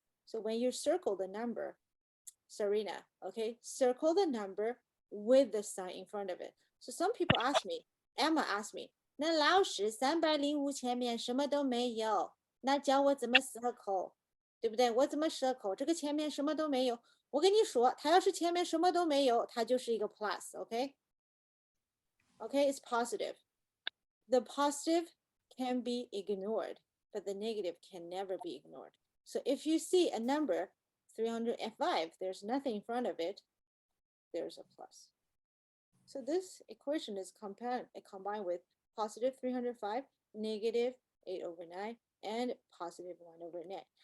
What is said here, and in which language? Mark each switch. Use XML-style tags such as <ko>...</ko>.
<en>So when you circle the number, Serena, okay, circle the number with the sign in front of it. So some people ask me, Emma asked me,</en> <zh>那老师305前面什么都没有，那教我怎么 circle，对不对？我怎么 circle？ 这个前面什么都没有。我跟你说，它要是前面什么都没有，它就是一个 plus，okay？</zh> <en>Okay, it's positive. The positive can be ignored, but the negative can never be ignored. So if you see a number 305, there's nothing in front of it, there's a plus. So this equation is combined with positive 305, negative 8 over 9, and positive 1 over 9.</en>